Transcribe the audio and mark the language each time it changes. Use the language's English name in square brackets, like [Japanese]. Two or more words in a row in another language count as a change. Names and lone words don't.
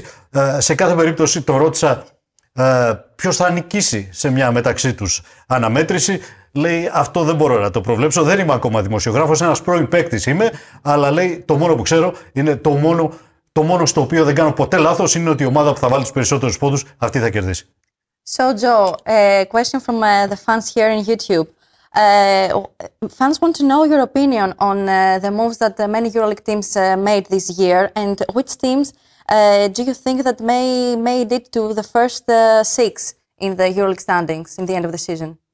[Greek] Σε κάθε περίπτωση το ρώτησα ποιος θα νικήσει σε μια μεταξύ τους αναμέτρηση. Λέει, αυτό δεν μπορώ να το προβλέψω, δεν είμαι ακόμα δημοσιογράφος, ένας πρώην παίκτης είμαι, αλλά, λέει, το μόνο που ξέρω είναι το μόνο στο οποίο δεν κάνω ποτέ λάθος είναι ότι η ομάδα που θα βάλει τους περισσότερους πόντους, αυτή θα κερδίσει. [English] So, Joe, a question from the fans here in YouTube. Fans want to know your opinion on the moves that many EuroLeague teams made this year, and which teams do you think that made it to the first six in the EuroLeague standings in the end of the season?